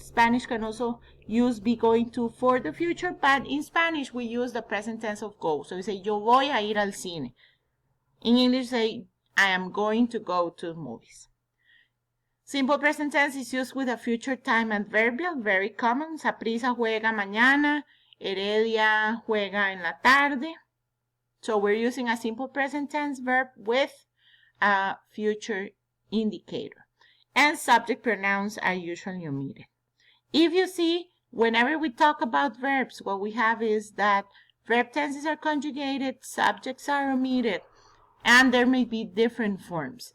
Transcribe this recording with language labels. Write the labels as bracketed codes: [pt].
[en] Spanish can also use be going to for the future, but in Spanish, we use the present tense of go. So we say, [es] yo voy a ir al cine. [en] In English, say, I am going to go to movies. Simple present tense is used with a future time adverbial, very common. [es] Saprissa juega mañana, Heredia juega en la tarde. [en] So we're using a simple present tense verb with a future indicator. And subject pronouns are usually omitted. If you see, whenever we talk about verbs, what we have is that verb tenses are conjugated, subjects are omitted, and there may be different forms.